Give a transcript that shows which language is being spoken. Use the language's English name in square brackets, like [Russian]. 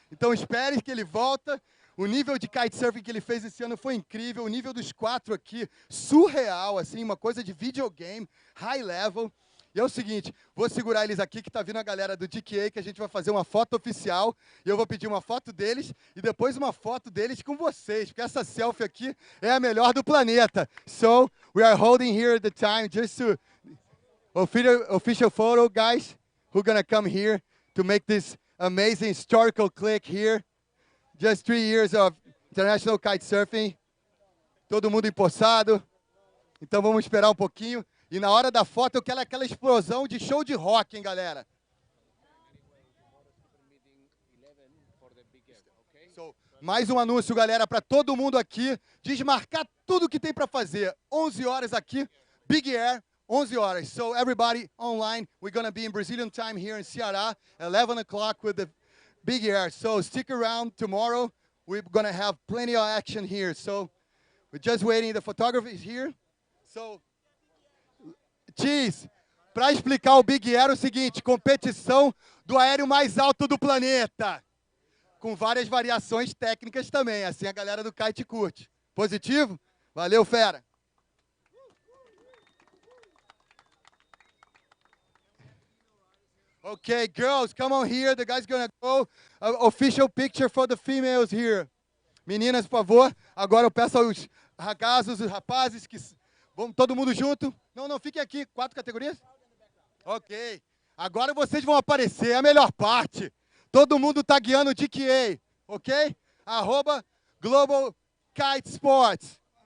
[Portuguese] Então espere que ele volta. O nível de kitesurfing que ele fez esse ano foi incrível. O nível dos 4 aqui, surreal, assim, uma coisa de videogame, [English] high level. [Portuguese] E é o seguinte, vou segurar eles aqui, que tá vindo a galera do GKA, que a gente vai fazer uma foto oficial. E eu vou pedir uma foto deles e depois uma foto deles com vocês, porque essa selfie aqui é a melhor do planeta. [English] So, we are holding here the time just to... Official photo, guys, who gonna come here to make this amazing historical click here. Just 3 years of international kitesurfing. [Portuguese] Todo mundo empossado. Então vamos esperar um pouquinho. E na hora da foto eu quero aquela explosão de show de rock, hein, galera? So, mais um anúncio, galera, para todo mundo aqui. Desmarcar tudo que tem para fazer. 11 horas aqui, Big Air. 11 horas. [English] So everybody online, we're going to be in Brazilian time here in Ceará, 11 o'clock with the Big Air. So stick around tomorrow. We're going to have plenty of action here. So we're just waiting. The photographer is here. [Portuguese] So, Cheese, para explicar o Big Air é o seguinte, competição do aéreo mais alto do planeta. Com várias variações técnicas também. Assim a galera do kite curte. Positivo? Valeu, fera. [English] Okay, girls, come on here. The guy's gonna go. Official picture for the females here. [Portuguese] Meninas, por favor. Agora eu peço aos ragazos, os rapazes, que vamos todo mundo junto. Não, fiquem aqui. 4 categorias? Ok. Agora vocês vão aparecer, é a melhor parte. Todo mundo tagueando o GKA, ok? @Global Kite Sports.